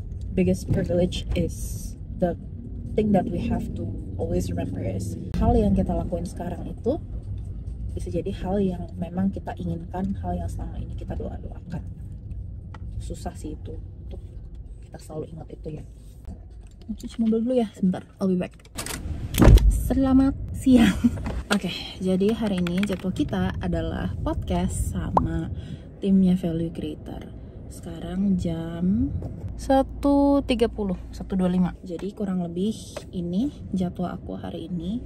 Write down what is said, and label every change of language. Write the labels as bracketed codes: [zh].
[en] Biggest privilege is the thing that we have to always remember is [id] hal yang kita lakuin sekarang itu bisa jadi hal yang memang kita inginkan, hal yang selama ini kita doa-doakan. Susah sih itu untuk kita selalu ingat itu ya. Cuci mobil dulu ya, sebentar, [en] I'll be back. [id] Selamat siang. Oke, jadi hari ini jadwal kita adalah podcast sama timnya Value Creator. Sekarang jam 1.30, 1.25. Jadi kurang lebih ini jadwal aku hari ini.